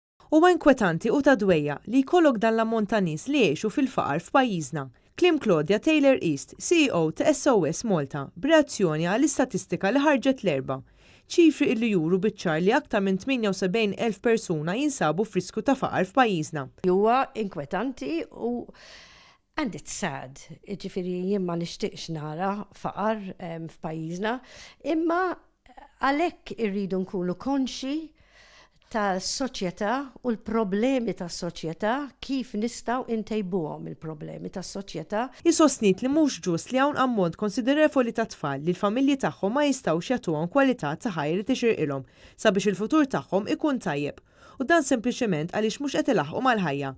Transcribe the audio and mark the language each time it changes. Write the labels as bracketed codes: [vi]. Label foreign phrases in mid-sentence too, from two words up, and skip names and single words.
[mt] Huwa inkwetanti u ta' dwejja li jkollok dan l-ammont ta' nies li jgħixu fil-faqar f'pajjiżna. Kliem Claudia Taylor East, CEO ta' SOS Malta, b'reazzjoni għall-istatistika li ħarġet l-erba'. ċifri illi juru biċ-ċar li aktar minn 78,000 persuna jinsabu f'riskju ta' faqar f'pajjiżna. Huwa inkwetanti [en] and it's sad, [mt] ġifiri jien ma nixtieqx nara faqar f'pajjiżna, imma għalhekk irridu nkunu konxi tas-soċjetà u l-problemi tas-soċjetà kif nistgħu intejbuhom il-problemi tas-soċjetà. Isostnit li mhux ġust li hawn ammont konsiderevoli ta' tfal li l-familji tagħhom ma jistgħux jagħtuhom kwalità ta' ħajja li tixirqilhom sabiex il-futur tagħhom ikun tajjeb, u dan sempliċement għaliex mhux qed ilaħqu mal-ħajja.